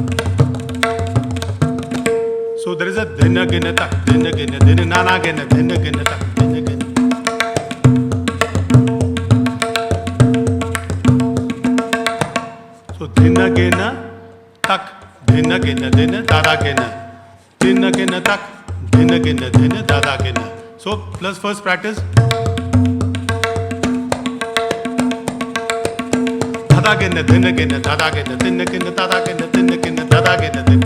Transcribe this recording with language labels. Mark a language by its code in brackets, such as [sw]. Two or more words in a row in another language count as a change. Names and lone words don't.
[en] So there is a dhinna ginna tak dhinna ginna dhinna nana ginna dhinna ginna tak dhinna ginna. So dhinna ginna tak dhinna ginna dhinna dada ginna dhinna ginna tak dhinna ginna dhinna dada ginna. So plus first practice. Dada ginna dhinna ginna dada ginna dhinna ginna dada ginna dhinna ginna dada ginna dhinna.